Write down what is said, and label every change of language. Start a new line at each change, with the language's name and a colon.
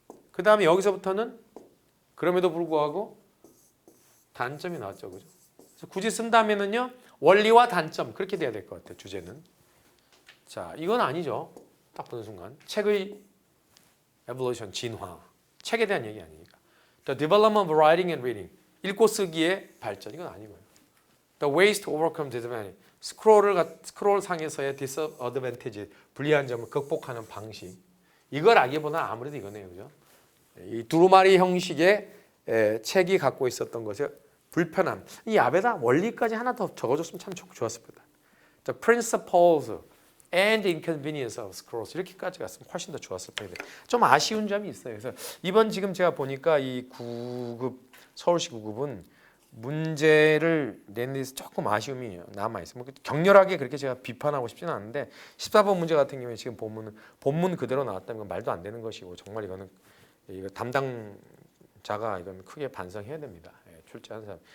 Korean: 그 다음에 여기서부터는 그럼에도 불구하고 단점이 나왔죠. 그죠? 그래서 굳이 쓴다면은요. 원리와 단점 그렇게 돼야 될 것 같아요. 주제는. 자, 이건 아니죠. 딱 보는 순간. 책의 evolution, 진화. 책에 대한 얘기 아니니까.
English: The development of writing and reading.
Korean: 읽고 쓰기의 발전. 이건 아니고요.
English: The ways to overcome disadvantage.
Korean: 스크롤 상에서의 disadvantage, 불리한 점을 극복하는 방식. 이걸 알기보다 아무래도 이거네요. 그죠? 이 두루마리 형식의 책이 갖고 있었던 것의 불편함. 이 앞에다 원리까지 하나 더 적어줬으면 참 좋았을 거다.
English: The principles and inconvenience of scrolls.
Korean: 이렇게까지 갔으면 훨씬 더 좋았을 텐데. 좀 아쉬운 점이 있어요. 그래서 이번 지금 제가 보니까 이 9급 서울시 9급은 문제를 내는 데서 조금 아쉬움이 남아있어요. 뭐 격렬하게 그렇게 제가 비판하고 싶지는 않은데 14번 문제 같은 경우에 지금 본문 그대로 나왔다면 이건 말도 안 되는 것이고 정말 이거 담당자가 이건 크게 반성해야 됩니다. 출제한 사람.